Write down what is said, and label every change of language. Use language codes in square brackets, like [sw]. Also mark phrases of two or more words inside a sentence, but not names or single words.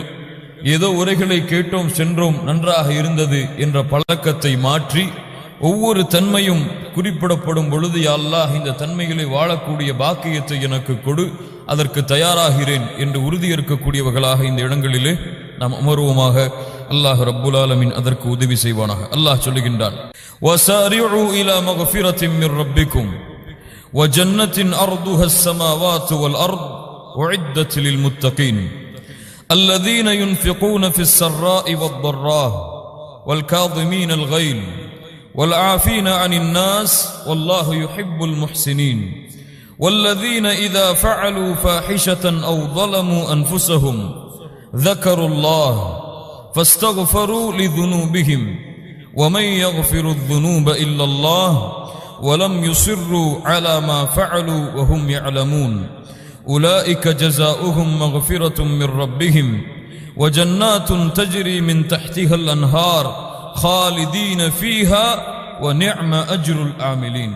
[ta] ஏதோ உரைகளை கேட்டோம் சென்றோம் நன்றாக இருந்தது என்ற பழக்கத்தை மாற்றி ஒவ்வொரு தன்மையும் குறிப்பிடப்படும் பொழுது [ar] يا الله [ta] இந்த தன்மைகளை வாழக்கூடிய பாக்கியத்தை எனக்கு கொடு, அதற்கு தயாராகிறேன் என்று உறுதியேற்கக்கூடியவர்களாக இந்த இடங்களிலே நாம் அமர்வோமாக. அல்லாஹ் [ar] رب العالمين [ta] அதற்கு உதவி செய்வானாக. அல்லாஹ் சொல்லுகின்றான், [ar] وسارعوا إلى مغفرة من ربكم و جنة عرضها السماوات والأرض أعدت للمتقين الذين ينفقون في السراء والضراء والكاظمين الغيظ والعافين عن الناس والله يحب المحسنين والذين إذا فعلوا فاحشة أو ظلموا أنفسهم ذكروا الله فاستغفروا لذنوبهم ومن يغفر الذنوب إلا الله ولم يصروا على ما فعلوا وهم يعلمون أولئك جزاؤهم مغفرة من ربهم وجنات تجري من تحتها الأنهار خالدين فيها ونعم أجر العاملين.